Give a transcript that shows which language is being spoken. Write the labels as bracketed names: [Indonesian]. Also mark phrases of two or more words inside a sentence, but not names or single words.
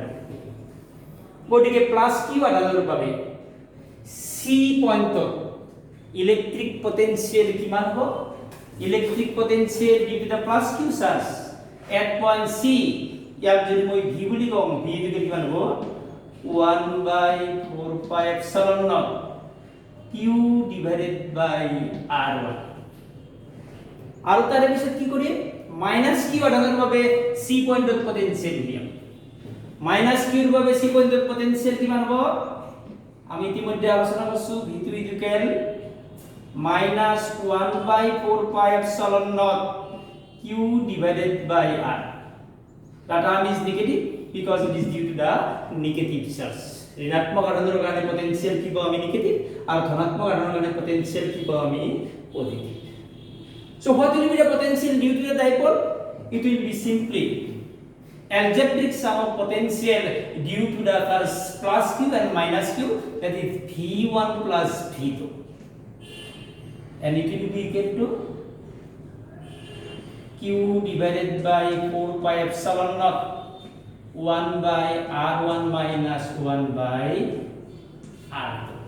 [Assamese] গতিকে [English] plus q [Assamese] আধানৰ বাবে সি পয়েন্টত [English] electric potential [Assamese] কিমান হ'ব? [English] electric potential due to the plus q charge at point c, [Assamese] ইয়াক যদি মই ভি বুলি কওঁ, ভি টো কিমান হ'ব [English] 1/4 pi epsilon naught q divided by r1। [Assamese] আৰু তাৰে পিছত কি কৰিম? [English] minus q [Assamese] আধানৰ বাবে সি পয়েন্টত পটেনচিয়েল উলিয়াম। [English] minus qৰ [Assamese] বাবে সি পয়েন্টত পটেনচিয়েল কিমান হ'ব? আমি ইতিমধ্যে আলোচনা কৰিছো [English] v2 equal minus 1/4 pi epsilon naught q divided by r. That term is negative because it is due to the negative charge. [Assamese] ঋণাত্মক আধানৰ কাৰণে পটেনচিয়েল কি পাওঁ আমি নেগেটিভ, আৰু ধনাত্মক আধানৰ কাৰণে পটেনচিয়েল কি পাওঁ আমি পজিটিভ। [English] So what will be the potential due to the dipole? It will be simply algebraic sum of potential due to the plus q and minus q, that is v1 plus v2, and it will be equal to q divided by 4 pi epsilon naught 1 by r1 minus 1 by r2.